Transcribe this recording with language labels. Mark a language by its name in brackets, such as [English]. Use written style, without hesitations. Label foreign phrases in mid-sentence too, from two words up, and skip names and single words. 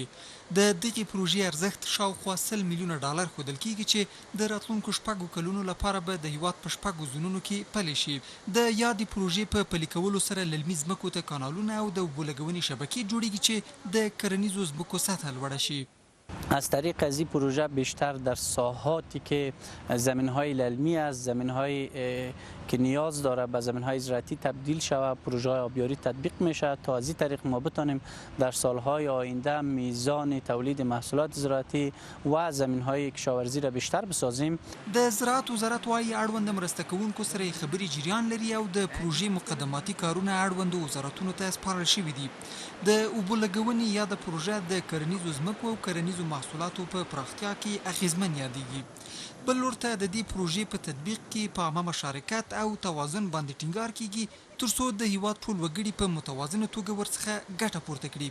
[Pashto] د دغې پروژې ارزښت شاوخوا 100 میلیونه ډالر ښودل کیږي چې د راتلونکو 6 کلونو لپاره به د هیواد په 6 زونونو کې پلي شي. د یادې پروژې په پلي کولو سره للمي ځمکو ته کانالونه او د اوبو لګونې شبکې جوړیږي چې د کرنیزو ځمکو سطح لوړه شي. [Persian] از طریق از این پروژه بیشتر در ساحاتی که زمین‌های للمی است، زمین‌های که نیاز داره به زمین‌های زراعتی تبدیل شود، پروژه آبیاری تطبیق میشه تا از این طریق ما بتونیم در سالهای آینده میزان تولید محصولات زراعتی و زمین‌های کشاورزی را بیشتر بسازیم. [Pashto] د زراعت وزارت وايي اړوند مرسته کوونکو سره خبري جریان لري او د پروژې مقدماتي کارونه اړوند وزارتونو ته سپارل شوي دي. د اوبو لګونې یا د پروژه د کرنیزو ځمکو او کرنیزو محصولاتو په پراختیا کې اغیزمن یادېږي. بل لور ته د دې پروژې په تطبیق کې په عامه مشارکت او توازن باندې ټینګار کیږي ترڅو د هیواد ټول وګړي په متوازنه توګه ورڅخه ګټه پورته کړي.